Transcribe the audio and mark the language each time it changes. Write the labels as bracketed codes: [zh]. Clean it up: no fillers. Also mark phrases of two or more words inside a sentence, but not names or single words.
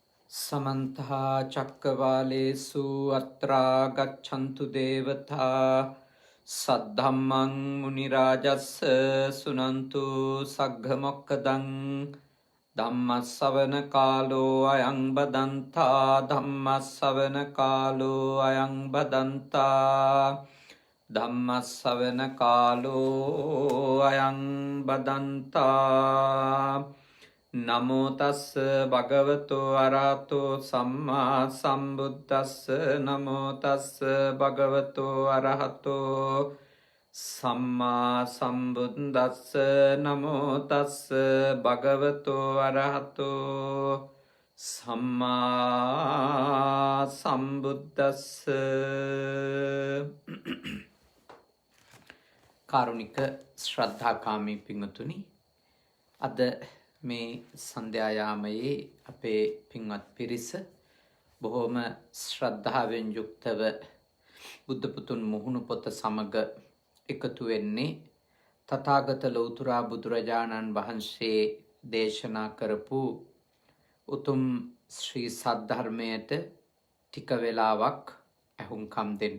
[pi] समन्ता चक्रवालेषु अत्रा गच्छन्तु देवता सद्धम्मं मुनिराजस्य सुनन्तु सग्गमोक्कदं धम्मस्सवनकालो अयं बदन्ता धम्मस्सवनकालो अयं बदन्ता धम्मस्सवनकालो अयं बदन्ता නමෝ තස්ස භගවතෝ අරහතෝ සම්මා සම්බුද්දස්ස නමෝ තස්ස භගවතෝ අරහතෝ සම්මා සම්බුද්දස්ස නමෝ තස්ස භගවතෝ අරහතෝ සම්මා සම්බුද්දස්ස. [si] කාරුණික ශ්‍රද්ධාකාමී පින්වතුනි, අද මේ සන්ධ්‍යායාමයේ අපේ පින්වත් පිරිස බොහොම ශ්‍රද්ධාවෙන් යුක්තව බුද්ධපුතුන් මුහුණු පොත සමග එකතු වෙන්නේ තථාගත ලෞතුරා බුදුරජාණන් වහන්සේ දේශනා කරපු උතුම් ශ්‍රී සද්ධර්මයට ටික වේලාවක් ඇහුම්කම් දෙන්න.